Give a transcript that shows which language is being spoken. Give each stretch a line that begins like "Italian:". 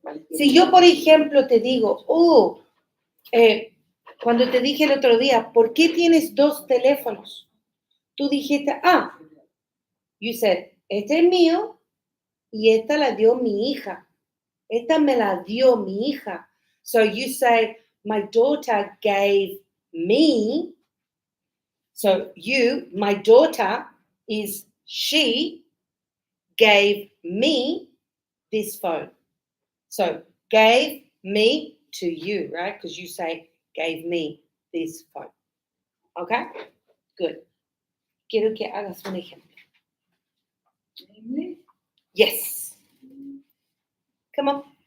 Spanish: Si yo, por ejemplo, te digo, cuando te dije el otro día, ¿por qué tienes 2 teléfonos? Tú dijiste,
English: you said,
Spanish: este es mío y esta la dio mi hija. Esta me la dio mi hija.
English: So you say, my daughter gave me. So my daughter is she gave me this phone. So gave me to you, right? Because you say gave me this phone. Okay? Good.
Spanish: Quiero que hagas un ejemplo.
English: Yes. Come on.